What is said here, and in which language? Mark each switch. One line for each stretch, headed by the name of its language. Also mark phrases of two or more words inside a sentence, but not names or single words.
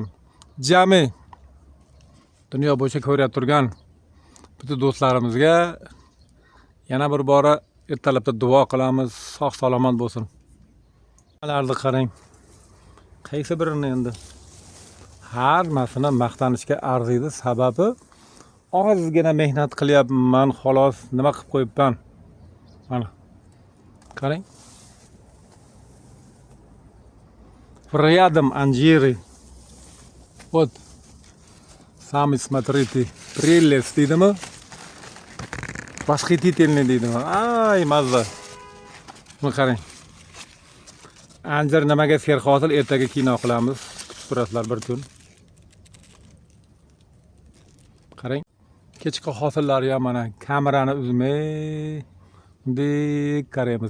Uzbek: Jami dunyo bo'yicha ko'rib turgan bütün do'stlarimizga yana bir bora ertalabda duo qilamiz, sog' salomat bo'lsin. Ularni qarang. Qaysi birini endi hammasini maqtanishga arziydi, sababi ozgina mehnat qilyapman, xolos, nima qilib qo'yibman. Mana. Qarang.
Russian: Рядом анжиры. Вот. Сами смотрите.
Uzbek: Прелесть deydimi? Восхитительный deydimi? Ay mazza. Buni qarang. Anjir nimaga serhosil, ertaga kino qilamiz. Kutib turasizlar bir kun. Qarang. Kechki hosillarga mana kamerani uzmay bunday qaraymiz.